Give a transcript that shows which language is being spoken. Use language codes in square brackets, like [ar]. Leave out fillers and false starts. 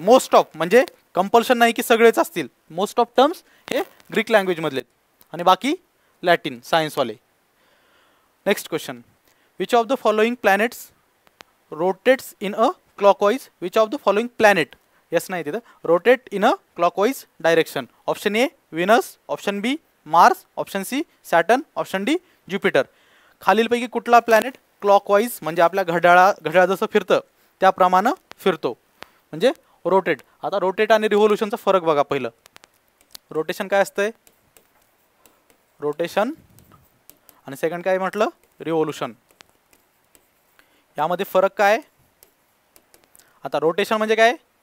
[mr] Most of, म्हणजे compulsion नाही की सगळेच असतील, [en] most of terms [mr] हे ग्रीक लँग्वेजमधले आणि बाकी Latin सायन्सवाले. [en] Next question, which of the following planets rotates in a clockwise? Which of the following planet, [mr] yes नाही तिथं, [en] Rotate in a clockwise direction? Option A Venus, option B Mars, option C Saturn, option D Jupiter. [mr] खालीलपैकी कुठला planet clockwise म्हणजे आपल्या घड्याळ जसं फिरतं त्याप्रमाणे फिरतो म्हणजे रोटेट? आता रोटेट आणि रिव्होल्यूशनचा फरक बघा. पहिलं रोटेशन काय असतंय? रोटेशन. आणि सेकंड काय म्हटलं? रिव्होल्यूशन. यामध्ये फरक काय? आता रोटेशन म्हणजे काय?